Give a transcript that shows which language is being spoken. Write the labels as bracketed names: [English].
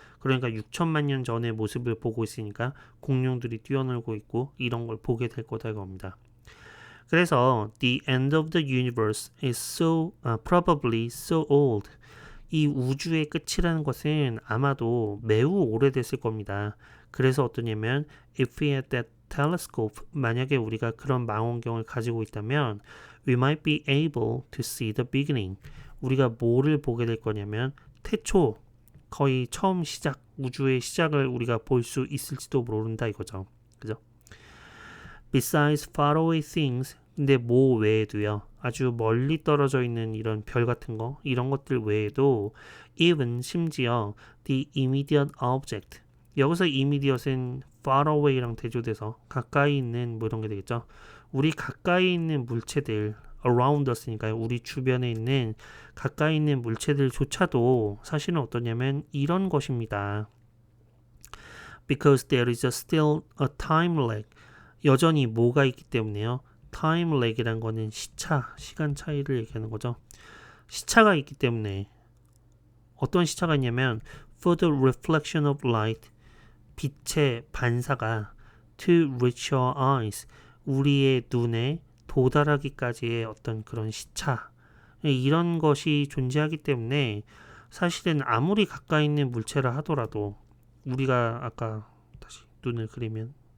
[Korean] 그러니까 6천만 년 전의 모습을 보고 있으니까 공룡들이 뛰어놀고 있고 이런 걸 보게 될 거다 이겁니다. [English] 그래서 the end of the universe is probably so old. [Korean] 이 우주의 끝이라는 것은 아마도 매우 오래됐을 겁니다. [English] 그래서 어떠냐면 if we had that telescope, 만약에 우리가 그런 망원경을 가지고 있다면 we might be able to see the beginning. [Korean] 우리가 뭐를 보게 될 거냐면 태초, 거의 처음 시작, 우주의 시작을 우리가 볼 수 있을지도 모른다 이거죠. 그죠? Besides faraway things, 근데 뭐 외에도요, 아주 멀리 떨어져 있는 이런 별 같은 거, 이런 것들 외에도 even 심지어 the immediate object, 여기서 immediate은 far away랑 대조돼서 가까이 있는 뭐 이런 게 되겠죠. 우리 가까이 있는 물체들, around us니까요. 우리 주변에 있는 가까이 있는 물체들조차도 사실은 어떠냐면 이런 것입니다. [English] Because there is still a time lag. [Korean] 여전히 뭐가 있기 때문에요. time lag이란 거는 시간 차이를 얘기하는 거죠. 시차가 있기 때문에, 어떤 시차가 있냐면 for the reflection of light, 빛의 반사가 to reach your eyes, 우리의 눈에 도달하기까지의 어떤 그런 시차, 이런 것이 존재하기 때문에 사실은 아무리 가까이 있는 물체라 하더라도, 우리가 아까 다시 눈을 그리면